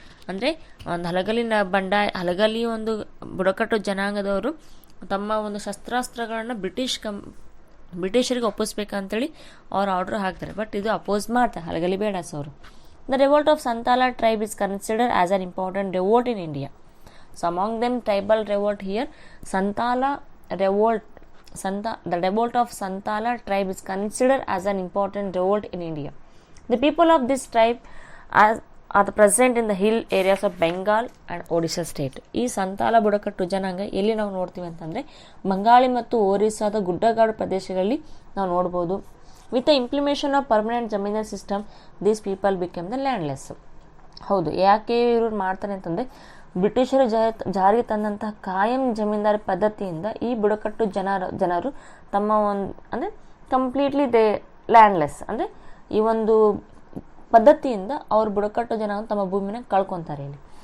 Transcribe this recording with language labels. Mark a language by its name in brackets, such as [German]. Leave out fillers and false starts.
[Kannada] ಅಂದರೆ ಒಂದು ಹಲಗಲಿ ಒಂದು ಬುಡಕಟ್ಟು ಜನಾಂಗದವರು ತಮ್ಮ ಒಂದು ಶಸ್ತ್ರಾಸ್ತ್ರಗಳನ್ನು ಬ್ರಿಟಿಷರಿಗೆ ಒಪ್ಪಿಸ್ಬೇಕಂತೇಳಿ ಅವ್ರು ಆರ್ಡರ್ ಹಾಕ್ತಾರೆ. ಬಟ್ ಇದು ಅಪೋಸ್ ಮಾಡ್ತಾರೆ ಹಲಗಲಿ ಬೇಡಾಸ್ ಅವರು. [English] The revolt of Santala tribe is considered as an important revolt in India. So among them tribal revolt here Santala revolt. The revolt of Santala tribe is considered as an important revolt in India. The people of this tribe are present in the hill areas of Bengal and Odisha state. [Kannada] ಈ ಸಂತಾಲ ಬುಡಕಟ್ಟು ಜನಾಂಗ ಎಲ್ಲಿ ನಾವು ನೋಡ್ತೀವಿ ಅಂತಂದರೆ ಬಂಗಾಳಿ ಮತ್ತು ಒರಿಸ್ಸಾದ ಗುಡ್ಡಗಾಡು ಪ್ರದೇಶಗಳಲ್ಲಿ ನಾವು ನೋಡ್ಬೋದು. [English] With the implementation of permanent zamindar system these people become the landless. [Kannada] ಹೌದು, ಯಾಕೆ ಇವರು ಮಾಡ್ತಾರೆ ಅಂತಂದರೆ ಬ್ರಿಟಿಷರು ಜಾರಿಗೆ ತಂದಂತಹ ಕಾಯಂ ಜಮೀನ್ದಾರಿ ಪದ್ಧತಿಯಿಂದ ಈ ಬುಡಕಟ್ಟು ಜನರು ತಮ್ಮ ಒಂದು ಅಂದರೆ ಕಂಪ್ಲೀಟ್ಲಿ ಲ್ಯಾಂಡ್ಲೆಸ್ ಅಂದರೆ ಈ ಒಂದು ಪದ್ಧತಿಯಿಂದ ಅವ್ರ ಬುಡಕಟ್ಟು ಜನ ತಮ್ಮ ಭೂಮಿನ ಕಳ್ಕೊತಾರೆ ಇಲ್ಲಿ.